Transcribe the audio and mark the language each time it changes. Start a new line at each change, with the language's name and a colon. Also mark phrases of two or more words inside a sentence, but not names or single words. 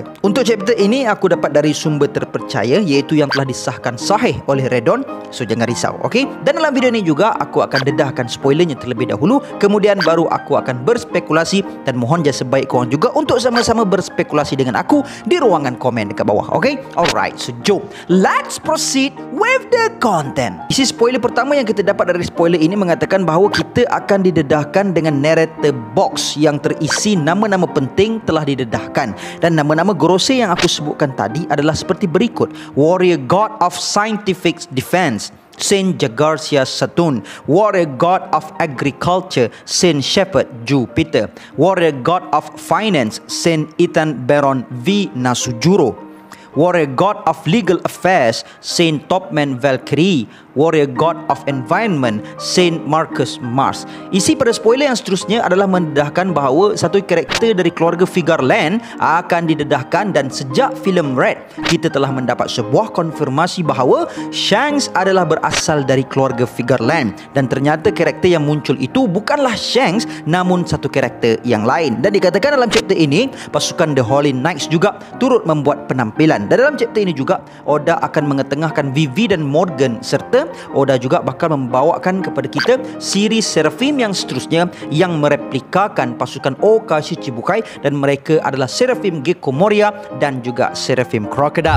Malay: Untuk chapter ini aku dapat dari sumber terpercaya, iaitu yang telah disahkan sahih oleh Redon. So jangan risau, okey? Dan dalam video ini juga aku akan dedahkan spoilernya terlebih dahulu, kemudian baru aku akan berspekulasi, dan mohon jasa baik korang juga untuk sama-sama berspekulasi dengan aku di ruangan komen dekat bawah, okey?
English: Alright, so jom let's proceed with the content.
Malay: Isi spoiler pertama yang kita dapat dari spoiler ini mengatakan bahawa kita akan didedahkan dengan
English: narrator box
Malay: yang terisi nama-nama penting telah didedahkan, dan nama-nama gorose yang aku sebutkan tadi adalah seperti berikut:
English: Warrior God of Scientific Defense, Saint Jagarcia Saturn; Warrior God of Agriculture, Saint Shepherd Jupiter; Warrior God of Finance, Saint Ethan Baron V Nasujuro; Warrior God of Legal Affairs, Saint Topman Valkyrie; Warrior God of Environment, Saint Marcus Mars.
Malay: Isi pada spoiler yang seterusnya adalah mendedahkan bahawa satu karakter dari keluarga Figarland akan didedahkan, dan sejak filem Red kita telah mendapat sebuah konfirmasi bahawa Shanks adalah berasal dari keluarga Figarland, dan ternyata karakter yang muncul itu bukanlah Shanks namun satu karakter yang lain. Dan dikatakan dalam chapter ini pasukan The Holy Knights juga turut membuat penampilan, dan dalam chapter ini juga Oda akan mengetengahkan Vivi dan Morgan, serta Oda juga bakal membawakan kepada kita siri Seraphim yang seterusnya yang mereplikakan pasukan Oka Shichibukai, dan mereka adalah Seraphim Gecko Moria dan juga Seraphim Crocodile.